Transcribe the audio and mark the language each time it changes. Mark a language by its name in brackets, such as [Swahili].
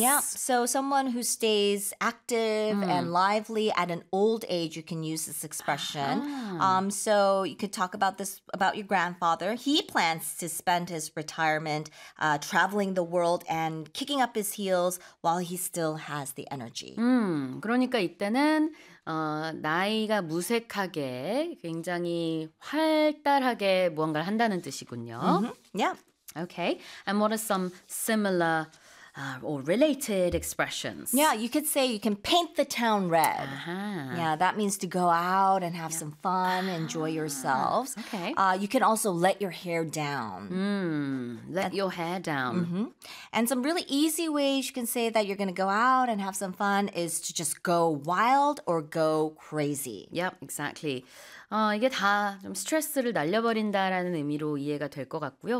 [English] Yeah, so someone who stays active and lively at an old age, you can use this expression. So you could talk about this about your grandfather. He plans to spend his retirement traveling the world and kicking up his heels while he still has the energy. [Korean] 그러니까 이때는 나이가 무색하게 굉장히 활달하게 무언가를 한다는 뜻이군요. [English] Mm-hmm. Yeah. Okay. And what are some similar or related expressions? Yeah, you could say you can paint the town red. Uh-huh. Yeah, that means to go out and have some fun, enjoy yourselves. Okay. You can also let your hair down. Your hair down. Mm-hmm. And some really easy ways you can say that you're going to go out and have some fun is to just go wild or go crazy. Yep, exactly. [Korean] 이게 다 좀 스트레스를 날려버린다라는 의미로 이해가 될 것 같고요.